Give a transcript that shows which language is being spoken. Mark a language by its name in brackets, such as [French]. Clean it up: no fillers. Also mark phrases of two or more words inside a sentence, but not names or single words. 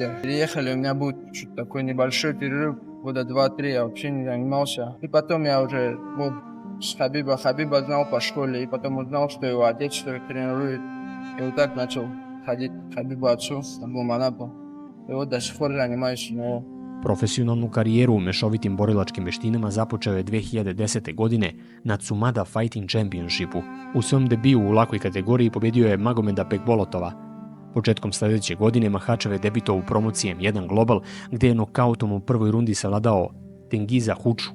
[Russian] У меня будет чуть такой небольшой перерыв. Года 2-3 я вообще не занимался. И потом я уже с Хабиба знал по школе. И потом узнал, что его отец тренирует. И вот так начал ходить к Хабибу отцу, Абдулманапу. И вот до сих пор занимаюсь у него. [Serbian] Profesionalnu karijeru u mešovitim borilačkim veštinama započeo je 2010. godine na Tsumada Fighting Championshipu. U svom debiju u lakoj kategoriji pobedio je Magomeda Bekbolotova. Početkom sledeće godine Makhachev je debitovao u promociji M1 Global, gde je nokautom u prvoj rundi savladao Tengiza Huču.